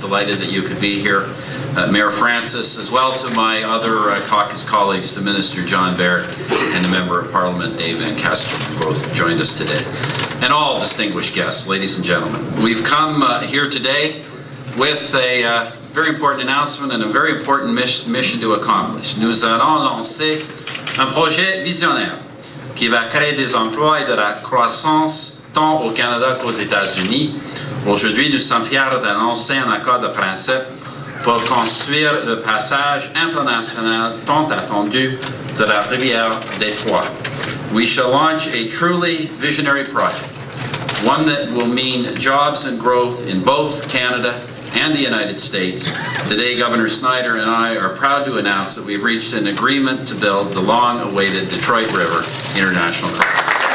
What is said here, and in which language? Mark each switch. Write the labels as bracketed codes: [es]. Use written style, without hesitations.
[en] Delighted that you could be here. Mayor Francis, as well to my other caucus colleagues, to Minister John Baird and the Member of Parliament Dave Van Kester, who both joined us today. And all distinguished guests, ladies and gentlemen. We've come here today with a very important announcement and a very important mission to accomplish. [fr] Nous allons lancer un projet visionnaire qui va créer des emplois et de la croissance tant au Canada qu'aux États-Unis. Aujourd'hui, nous sommes fiers d'annoncer un accord de principe pour construire le passage international tant attendu de la rivière Detroit. [en] We shall launch a truly visionary project, one that will mean jobs and growth in both Canada and the United States. Today, Governor Snyder and I are proud to announce that we've reached an agreement to build the long-awaited Detroit River International Crossing.